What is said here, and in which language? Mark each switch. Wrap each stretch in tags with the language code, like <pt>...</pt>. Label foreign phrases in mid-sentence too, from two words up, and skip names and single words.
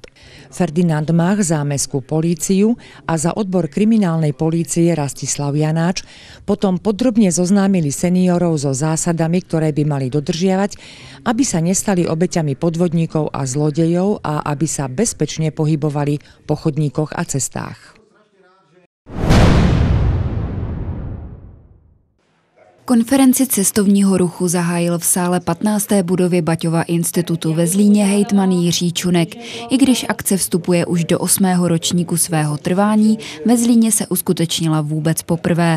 <sk>Ferdinand Mach za mestskú políciu a za odbor kriminálnej polície Rastislav Janáč potom podrobne zoznámili seniorov so zásadami, ktoré by mali dodržiavať, aby sa nestali obeťami podvodníkov a zlodejov a aby sa bezpečne pohybovali po chodníkoch a cestách.</sk> <cs>Konferenci cestovního ruchu zahájil v sále 15. budovy Baťova institutu ve Zlíně hejtman Jiří Čunek. I když akce vstupuje už do 8. ročníku svého trvání, ve Zlíně se uskutečnila vůbec poprvé.</cs>